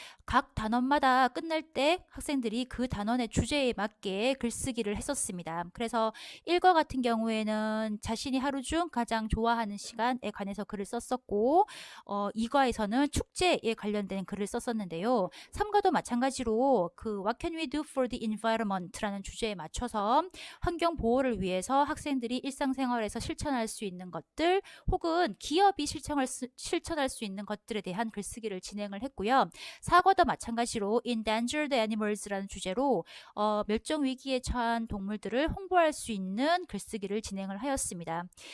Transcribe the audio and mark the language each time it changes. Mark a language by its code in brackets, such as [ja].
[ko] 각 단원마다 끝날 때 학생들이 그 단원의 주제에 맞게 글쓰기를 했었습니다. 그래서 1과 같은 경우에는 자신이 하루 중 가장 좋아하는 시간에 관해서 글을 썼었고 2과에서는 축제에 관련된 글을 썼었는데요. 3과도 마찬가지로 그 [en] What can we do for the environment? [ko] 라는 주제에 맞춰서 환경 보호를 위해서 학생들이 일상생활에서 실천할 수 있는 것들 혹은 기업이 실천할 수 있는 것들에 대한 글쓰기를 진행을 했고요. 4과도 마찬가지로 Endangered Animals라는 주제로 멸종 위기에 처한 동물들을 홍보할 수 있는 글쓰기를 진행을 하였습니다.